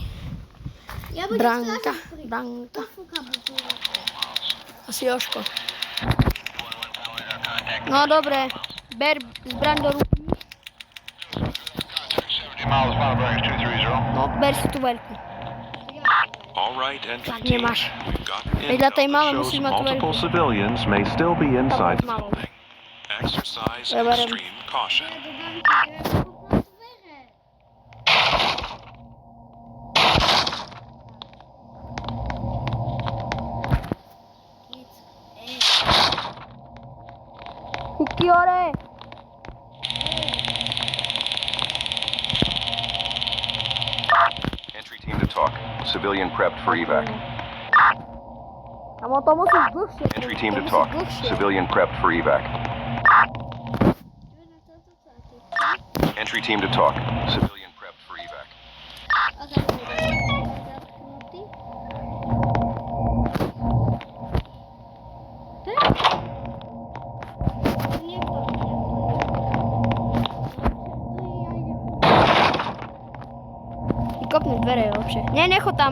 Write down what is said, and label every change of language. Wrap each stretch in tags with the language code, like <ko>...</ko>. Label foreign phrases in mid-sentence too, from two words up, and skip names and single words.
<sk>Ja budem Branka. Fúka budu. Asi Jožko. No dobre, ber zbraň do ruky. No, ber si tú veľkú.</sk> <en>All right, entry</en> <sk>Tak</sk> <en>team.</en> <sk>nemáš.</sk> <en>We've got</en> <sk>Vedľa tej</sk> <en>intel</en> <sk>malej</sk> <en>that</en> <sk>musíš</sk> <en>shows</en> <sk>mať tú</sk> <en>multiple</en> <sk>veľkú.</sk> <en>civilians may still be inside the</en> <sk>malou.</sk> <en>building. Exercise</en> <sk>Ja berem.</sk> <en>extreme caution.</en> <sk>Do banky, treba fúknúť dvere. Kuky hore!</sk> <en>Entry team to talk. Civilian prepped for evac.</en> <sk>Kamo, to musíš dlhšie.</sk> <en>Entry team to</en> <sk>musíš</sk> <en>talk.</en> <sk>dlhšie.</sk> <en>Civilian prepped for evac. Entry team to talk. Civilian prepped for evac.</en> <sk>A zatknutý. Kopnúť dvere je lepšie. Nie, nechod tam.</sk>